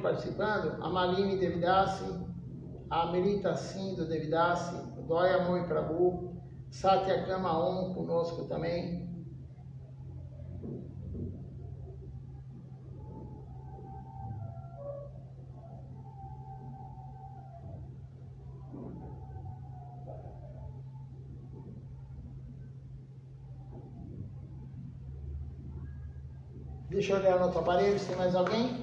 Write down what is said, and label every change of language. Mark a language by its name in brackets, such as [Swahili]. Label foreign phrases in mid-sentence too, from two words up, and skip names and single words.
[Portuguese] participando a Malini Devidasi, a Amelita Sindhu Devidasi, o Doya Moi Prabhu, Satyakama Om conosco também. Deixa eu olhar no outro aparelho, se tem mais alguém.